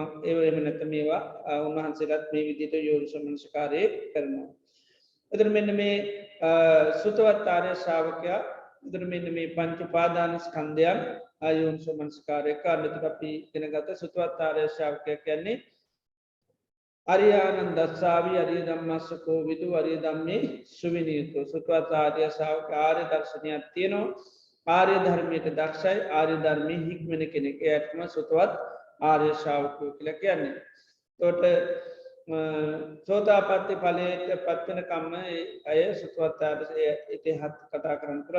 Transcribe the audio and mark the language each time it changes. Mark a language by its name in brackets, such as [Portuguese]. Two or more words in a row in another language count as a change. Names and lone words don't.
[Sinhala] එහෙම නැත්නම් මේවා උන්වහන්සේලාත් මේ විදිහට යෝනිසෝ මනසිකාරය කරනවා. එතන මෙන්න මේ සුතවත් ආර්ය ශ්‍රාවකයා එතන මෙන්න මේ පංච උපාදාන ස්කන්ධයන් යෝනිසෝ මනසිකාරය කරනකොට අපි ඉගෙනගත්ත සුතවත් ආර්ය ශ්‍රාවකයා කියන්නේ [Pali] අරියානන් දස්සාවි අරිය ධම්මස්සකෝ විදු අරිය ධම්මේ සුවිනීතෝ [Sinhala] සුතවත් ආර්ය ශ්‍රාවක ආර්ය දර්ශනයක් තියෙනවා. ආර්ය ධර්මයට දක්ෂයි ආර්ය ධර්මයේ හික්මන කෙනෙක්. එයාටම සුතවත් ආර්ය ශ්‍රාවකයෝ කියලා කියන්නේ. එතකොට සෝතාපට්ටි ඵලයට පත් වෙන කම්ම අය සුතවත් ඉතිහාස කතා කරන්න පුළුවන්.